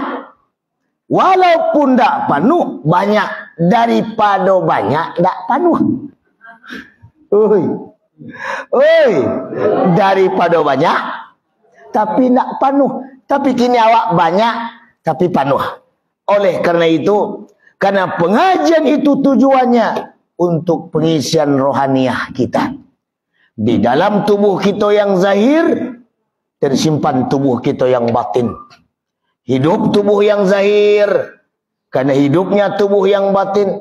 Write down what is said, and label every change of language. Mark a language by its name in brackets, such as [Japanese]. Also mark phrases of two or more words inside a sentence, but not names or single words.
[Minangkabau] Walaupun tak panuh, banyak daripada banyak tak panuh. Daripada banyak tapi tak panuh. Tapi kini awak banyak tapi panuh. [Indonesian] Oleh karena itu, karena pengajian itu tujuannya untuk pengisian rohaniah kita. Di dalam tubuh kita yang zahir tersimpan tubuh kita yang batin. Hidup tubuh yang zahir karena hidupnya tubuh yang batin.